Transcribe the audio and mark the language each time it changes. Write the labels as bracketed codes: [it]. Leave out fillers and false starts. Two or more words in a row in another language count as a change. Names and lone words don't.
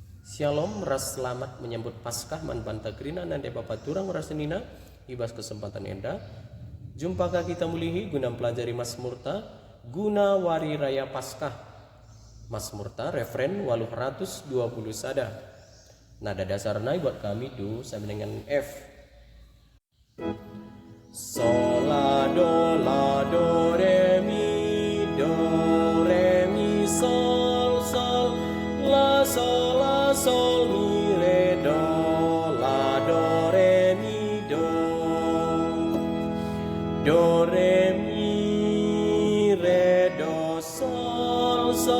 [btx] Shalom, ras selamat menyambut Paskah man bantagrina nande bapak turang rasenina ibas kesempatan enda. Jumpakah kita mulihi guna pelajari Mazmurta guna wari raya Paskah. Mazmurta referen 820 sada. [id] Nada dasarnya buat kami do sama dengan F. Sol la do re mi sol sol la sol mi re do la do re mi do re mi re do sol